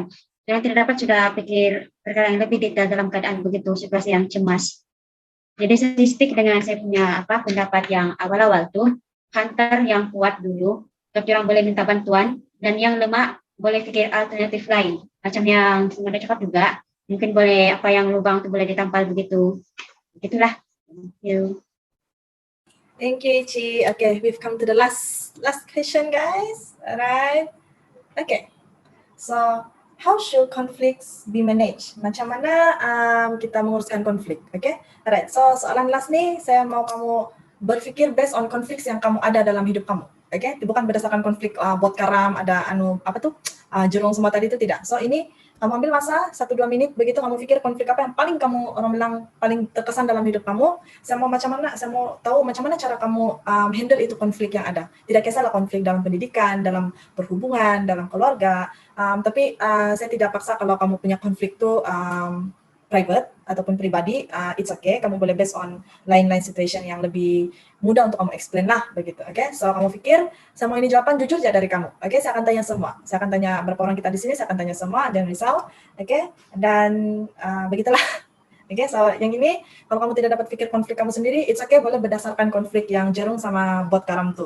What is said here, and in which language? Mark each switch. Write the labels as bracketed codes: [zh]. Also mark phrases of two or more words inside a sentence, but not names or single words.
[ms] Jangan tidak dapat sudah pikir perkara yang lebih detail dalam keadaan begitu situasi yang cemas. Jadi saya stick dengan saya punya pendapat yang awal-awal tuh, hunter yang kuat dulu, tapi orang boleh minta bantuan, dan yang lemah boleh pikir alternatif lain. Macam yang semuanya cakap juga, mungkin boleh apa yang lubang tuh boleh ditampal begitu. Begitulah. [en] Thank you. Thank you, Ichi. Okay, we've come to the last question, guys. Alright. Okay. So, how should conflicts be managed? [ms] Macam mana kita menguruskan konflik? [en] Okay. Alright. [ms] So, soalan last nih, saya mau kamu berpikir [en] based on [ms] konflik yang kamu ada dalam hidup kamu. Okay. Bukan berdasarkan konflik bot karam, ada jurung semua tadi itu tidak. So, ini kamu ambil masa 1-2 menit, begitu kamu pikir konflik apa yang paling kamu orang bilang paling terkesan dalam hidup kamu. Saya mau tahu macam mana cara kamu handle itu konflik yang ada. Tidak kisahlah konflik dalam pendidikan, dalam perhubungan, dalam keluarga. Tapi saya tidak paksa kalau kamu punya konflik itu private ataupun pribadi, [en] it's okay. [ms] Kamu boleh [en] based on [ms] lain-lain situation yang lebih mudah untuk kamu explain lah begitu. Okay, so kamu pikir semua ini jawaban jujur ya dari kamu. Okay, saya akan tanya semua. Saya akan tanya berapa orang kita di sini. Saya akan tanya semua, jangan risau. Okay, dan begitulah. Okay, so yang ini kalau kamu tidak dapat pikir konflik kamu sendiri, [en] it's okay, [ms] boleh berdasarkan konflik yang Jerung sama bot karam tuh.